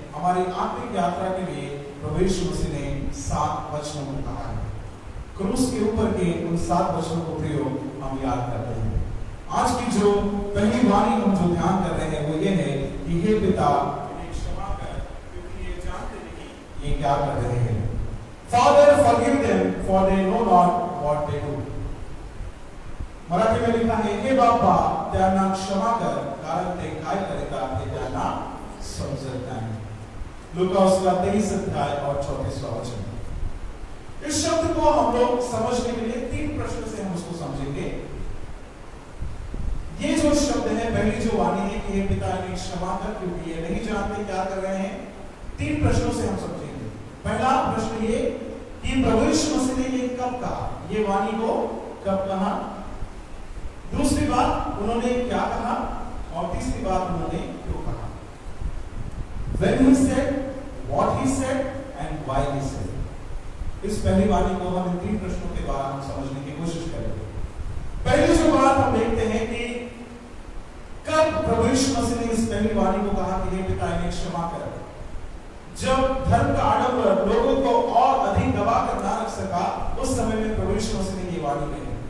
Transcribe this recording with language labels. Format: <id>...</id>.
<hi>हमारी आत्मिक यात्रा के लिए प्रभु यीशु मसीह ने 7 वचनों को कहा है। क्रूस के ऊपर के उन 7 वचनों को प्रयोग हम याद करते हैं। आज की जो पहली वाणी हम जो ध्यान कर रहे हैं वो ये है कि हे पिता, इन्हें क्षमा कर, क्योंकि ये जानते नहीं ये क्या कर रहे हैं।</hi> <en>Father, forgive them, for they know not what they do.</en> <hi>Marathi में लिखा है,</hi> <mr>हे बाबा, त्यांना क्षमा कर, कारण ते काय करतात ते त्यांना समजत नाही।</mr> <hi>लूका उसका 23 अध्याय और 34वां वचन। इस शब्द को हम लोग समझने के लिए 3 प्रश्न से हम उसको समझेंगे। ये जो शब्द है, पहली जो वाणी है कि हे पिता, इन्हें क्षमा कर, क्योंकि ये नहीं जानते क्या कर रहे हैं। 3 प्रश्नों से हम समझेंगे। पहला प्रश्न ये कि प्रभु यीशु मसीह ने ये कब कहा, ये वाणी को कब कहा। दूसरी बात उन्होंने क्या कहा, और तीसरी बात उन्होंने क्यों कहा।</hi> <en>When he said, what he said and why he said।</en> <hi>इस पहली वाणी को हम इन 3 प्रश्नों के बाद हम समझने की कोशिश करेंगे। पहली जो बात हम देखते हैं कि कब प्रभु यीशु मसीह ने इस पहली वाणी को कहा कि हे पिता इन्हें क्षमा कर। जब धर्म का आडंबर लोगों को और अधिक दबा कर ना रख सका, उस समय में प्रभु यीशु मसीह ने ये वाणी कही।</hi>